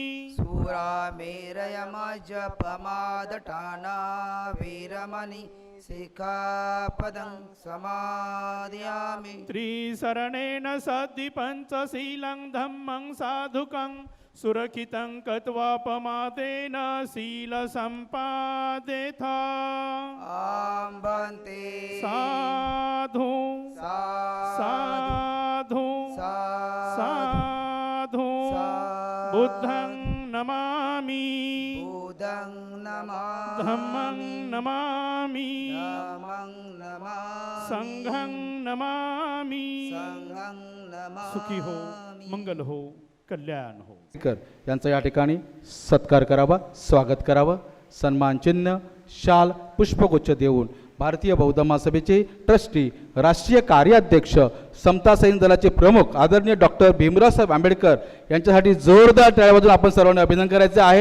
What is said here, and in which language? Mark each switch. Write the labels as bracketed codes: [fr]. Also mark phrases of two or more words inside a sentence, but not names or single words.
[pi] सुरामेरयमजपमादटाना वीरमणि सिक्खापदं समादयामि त्रिसरणेन सद्धि पञ्चशीलं धम्मं साधुकं सुरक्षितं कत्वापमादेन शीलसम्पादेथा आम्बन्ते साधु साधु साधु बुद्धं नमामि बुद्धं नमामि धम्मं नमामि धम्मं नमामि संघं नमामि संघं नमामि [hi] सुखी हो मंगल हो कल्याण हो [mr] यांचा या ठिकाणी सत्कार करावा, स्वागत करावं. सन्मान चिन्ह, शाल, पुष्पगुच्छ देऊन भारतीय बौद्ध महासभेचे ट्रस्टी, राष्ट्रीय कार्याध्यक्ष, समता सैनिक दलाचे प्रमुख आदरणीय डॉक्टर भीमरावसाहेब आंबेडकर यांच्यासाठी जोरदार टाळ्या वाजवून आपण सर्वांनी अभिनंदन करायचे आहे.